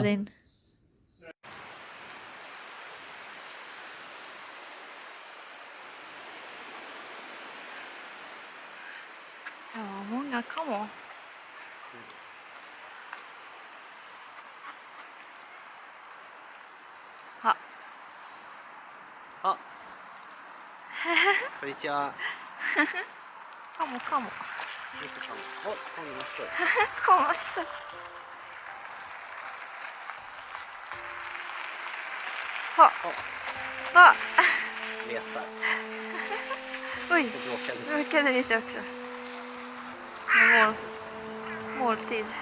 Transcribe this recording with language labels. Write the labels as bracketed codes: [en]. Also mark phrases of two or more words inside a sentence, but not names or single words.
[sv] in. Ja, många kommer. Ha. [ja] こんにちは。 [sv] Kommer. [ja] お、こんにちは。 [sv] Kommer så. Ha. Ha. Letar. Oj, Och bråkar lite. nu råkade lite också. Med måltid.